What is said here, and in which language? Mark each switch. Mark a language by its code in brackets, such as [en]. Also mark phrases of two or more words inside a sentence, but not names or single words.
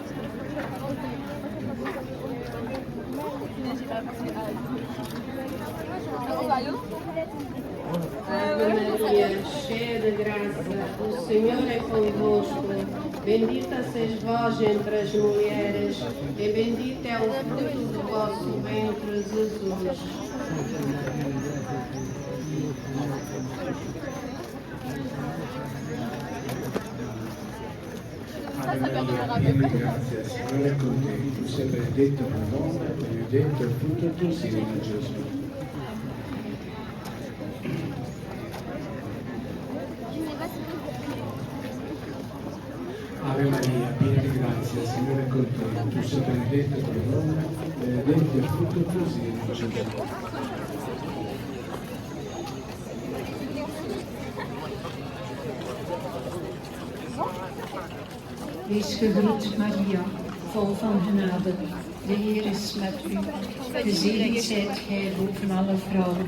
[pt] Ave Maria, cheia de graça, o Senhor é convosco. Bendita sois vós entre as mulheres, e bendito é o fruto do vosso ventre, Jesus. [it] Ave Maria, piena di grazia, Signore è con te, tu sei benedetta fra donne, e benedetto è il frutto del tuo seno, Gesù. Ave Maria, piena di grazia, Signore è con te, tu sei benedetta tra le donne, benedetto è il frutto del tuo seno, Gesù. [nl] Wees gegroet, Maria, vol van genade. De Heer is met u. Gezegend zijt gij boven alle vrouwen.